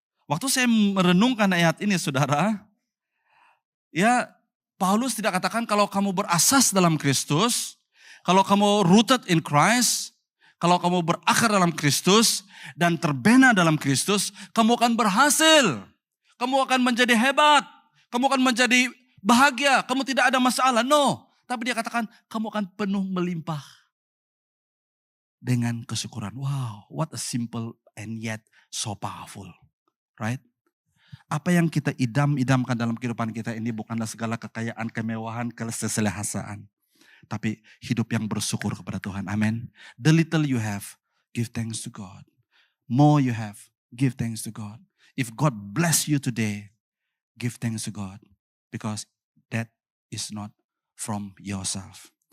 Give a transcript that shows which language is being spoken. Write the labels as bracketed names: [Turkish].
[Malay] Waktu saya merenungkan ayat ini, saudara, ya, Paulus tidak katakan kalau kamu berasas dalam Kristus, kalau kamu [English] rooted in Christ, [Malay] kalau kamu berakar dalam Kristus dan terbena dalam Kristus, kamu akan berhasil. Kamu akan menjadi hebat. Kamu akan menjadi bahagia. Kamu tidak ada masalah. No. Tapi dia katakan kamu akan penuh melimpah dengan kesyukuran. [English] Wow, what a simple and yet so powerful. Right? [Malay] Apa yang kita idam-idamkan dalam kehidupan kita ini bukanlah segala kekayaan, kemewahan, keselahasaan. Tapi hidup yang bersyukur kepada Tuhan. Amin. [English] The little you have, give thanks to God. More you have, give thanks to God. If God bless you today, give thanks to God. Because that is not from yourself.